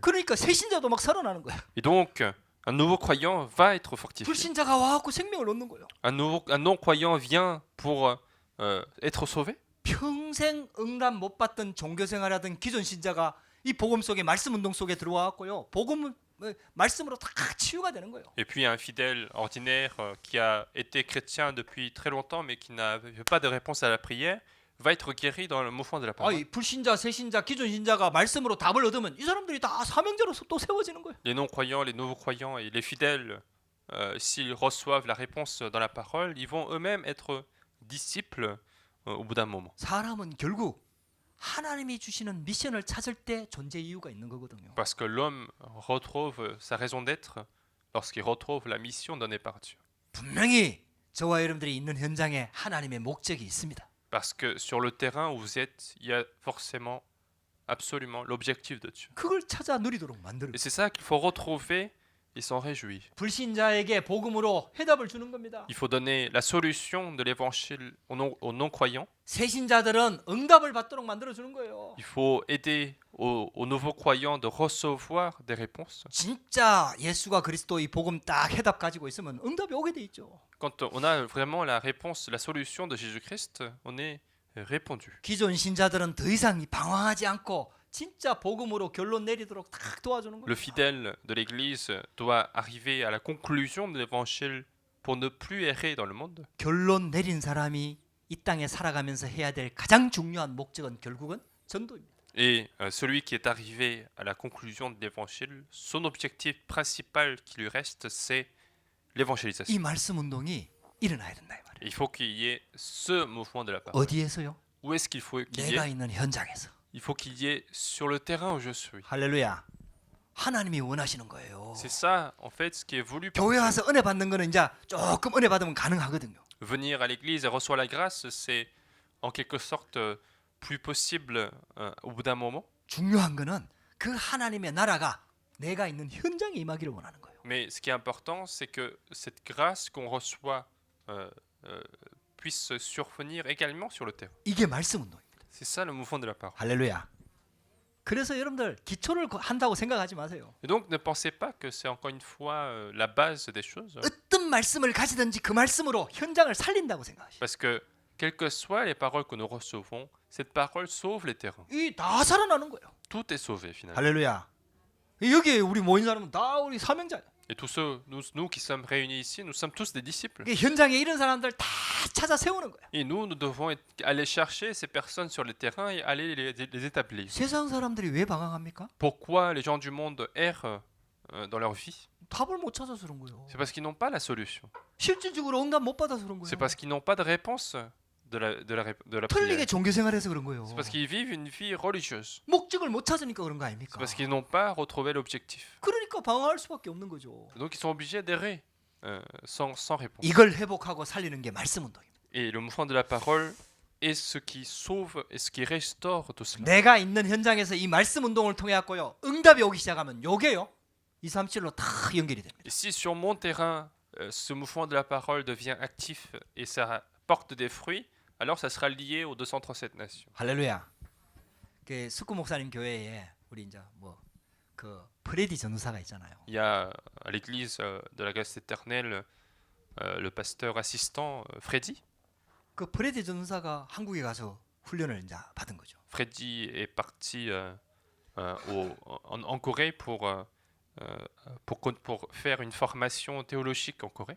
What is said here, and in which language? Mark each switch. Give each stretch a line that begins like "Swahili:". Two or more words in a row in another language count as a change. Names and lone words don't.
Korean: 그러니까 새신자도 막 살아나는 거예요.
French: Et donc, un nouveau croyant va être fortifié.
Korean: 불신자가 와갖고 생명을 얻는 거예요.
French: Un non-croyant vient pour être sauvé.
Korean: 평생 응답 못 받던 종교생활하던 기존 신자가 이 복음 속에 말씀 운동 속에 들어와갖고요. 복음 말씀으로 다 치유가 되는 거예요.
French: Et puis un fidèle ordinaire qui a été chrétien depuis très longtemps mais qui n'avait pas de réponse à la prière va être guéri dans le mouvement de la parole.
Korean: 아이 불신자, 새신자, 기존 신자가 말씀으로 답을 얻으면 이 사람들이 다 사명자로 또 세워지는 거예요.
French: Les non-croyants, les nouveaux croyants et les fidèles, s'ils reçoivent la réponse dans la parole, ils vont eux-mêmes être disciples au bout d'un moment.
Korean: 사람은 결국 하나님이 주시는 미션을 찾을 때 존재 이유가 있는 거거든요.
French: Parce que l'homme retrouve sa raison d'être lorsqu'il retrouve la mission donnée par Dieu.
Korean: 분명히 저와 여러분들이 있는 현장에 하나님의 목적이 있습니다.
French: Parce que sur le terrain où vous êtes, il y a forcément, absolument l'objectif de Dieu.
Korean: 그걸 찾아 누리도록 만들어요.
French: Et c'est ça qu'il faut retrouver et s'en réjouir.
Korean: 불신자에게 복음으로 해답을 주는 겁니다.
French: Il faut donner la solution de l'évangile aux non-croyants.
Korean: 새신자들은 응답을 받도록 만들어 주는 거예요.
French: Il faut aider aux nouveaux croyants de recevoir des réponses.
Korean: 진짜 예수가 그리스도 이 복음 딱 해답 가지고 있으면 응답이 오게 돼 있죠.
French: Quand on a vraiment la réponse, la solution de Jésus-Christ, on est répondu.
Korean: 기존 신자들은 더 이상 방황하지 않고 진짜 복음으로 결론 내리도록 딱 도와주는
French: Le
Korean: 거예요.
French: fidèle de l'Église doit arriver à la conclusion de l'évangile pour ne plus errer dans le monde.
Korean: 결론 내린 사람이 이 땅에 살아가면서 해야 될 가장 중요한 목적은 결국은 전도입니다.
French: Et celui qui est arrivé à la conclusion de l'évangile, son objectif principal qui lui reste, c'est l'évangélisation.
Korean: 이 말씀 운동이 일어나야 된다 이 말이에요.
French: Il faut qu'il y ait ce mouvement de la parole.
Korean: 어디에서요?
French: Où est-ce qu'il faut qu'il y
Korean: 내가
French: ait?
Korean: 있는 현장에서.
French: Il faut qu'il y ait sur le terrain où je suis.
Korean: 할렐루야. 하나님이 원하시는 거예요.
French: C'est ça, en fait, ce qui est voulu par
Korean: 교회
French: Dieu.
Korean: 와서 은혜 받는 거는 이제 조금 은혜 받으면 가능하거든요.
French: Venir à l'église et recevoir la grâce, c'est en quelque sorte plus possible au bout d'un moment.
Korean: 중요한 거는 그 하나님의 나라가 내가 있는 현장에 임하기를 원하는 거예요.
French: Mais ce qui est important, c'est que cette grâce qu'on reçoit puisse survenir également sur le terrain.
Korean: 이게 말씀 운동입니다.
French: C'est ça le mouvement de la parole.
Korean: 할렐루야. 그래서 여러분들 기초를 한다고 생각하지 마세요.
French: Et donc ne pensez pas que c'est encore une fois la base des choses.
Korean: 어떤 말씀을 가지든지 그 말씀으로 현장을 살린다고 생각하시오.
French: Parce que quelles que soient les paroles que nous recevons, cette parole sauve les terrains.
Korean: 이 다 살아나는 거예요.
French: Tout est sauvé finalement.
Korean: 할렐루야. 여기 우리 모인 사람은 다 우리 사명자예요.
French: Et tous ceux, nous qui sommes réunis ici, nous sommes tous des disciples.
Korean: 이게 현장에 이런 사람들 다 찾아 세우는 거예요.
French: Et nous devons aller chercher ces personnes sur le terrain et aller les établir.
Korean: 세상 사람들이 왜 방황합니까?
French: Pourquoi les gens du monde errent dans leur vie,
Korean: 답을 못 찾아서 그런 거예요.
French: c'est parce qu'ils n'ont pas la solution.
Korean: 실질적으로 응답 못 받아서 그런
French: C'est
Korean: 거예요.
French: parce qu'ils n'ont pas de réponse de la
Korean: 틀리게
French: prière.
Korean: 종교 생활해서 그런 거예요.
French: C'est parce qu'ils vivent une vie religieuse.
Korean: 목적을 못 찾으니까 그런 거
French: C'est
Korean: 아닙니까?
French: parce qu'ils n'ont pas retrouvé l'objectif.
Korean: 그러니까 방황할 수밖에 없는 거죠.
French: Donc ils sont obligés d'errer sans réponse.
Korean: 이걸 회복하고 살리는 게 말씀 운동입니다.
French: Et le mouvement de la parole est ce qui sauve et ce qui restaure tout cela.
Korean: 내가 있는 현장에서 이 말씀 운동을 통해 갖고요. 응답이 오기 시작하면 요게요. 237로 다 연결이 됩니다.
French: Et si sur mon terrain, ce mouvement de la parole devient actif et ça porte des fruits, alors ça sera lié aux 237 nations.
Korean: 할렐루야. 그 숙구 목사님 교회에 우리 이제 뭐 그 프레디 전도사가 있잖아요.
French: Il y a à l'église de la grâce éternelle le pasteur assistant Freddy.
Korean: 그 프레디 전도사가 한국에 가서 훈련을 이제 받은 거죠.
French: Freddy est parti en Corée pour faire une formation théologique en Corée.